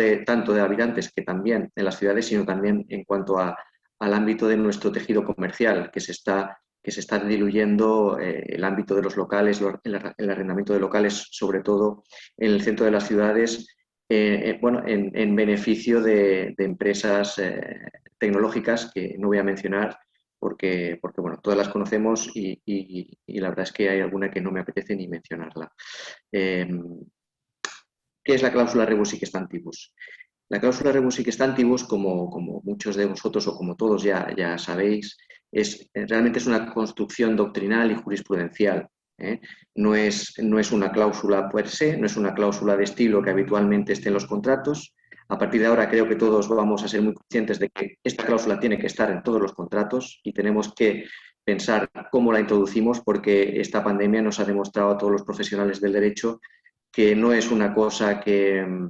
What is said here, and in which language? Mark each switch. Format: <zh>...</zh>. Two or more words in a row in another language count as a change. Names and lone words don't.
<es>habitantes, que también en las ciudades, sino también en cuanto a al ámbito de nuestro tejido comercial, que se está diluyendo el ámbito de los locales, el arrendamiento de locales, sobre todo en el centro de las ciudades, bueno, en beneficio de empresas tecnológicas que no voy a mencionar porque bueno, todas las conocemos y la verdad es que hay alguna que no me apetece ni mencionarla. ¿Qué es la cláusula</es> <la>rebus sic stantibus?</la> <es>La cláusula</es> <la>rebus sic stantibus,</la> <es>como muchos de vosotros o como todos ya sabéis, realmente es una construcción doctrinal y jurisprudencial. No es una cláusula</es> <la>per se,</la> <es>no es una cláusula de estilo que habitualmente esté en los contratos. A partir de ahora creo que todos vamos a ser muy conscientes de que esta cláusula tiene que estar en todos los contratos y tenemos que pensar cómo la introducimos, porque esta pandemia nos ha demostrado a todos los profesionales del derecho que no es una cosa que</es>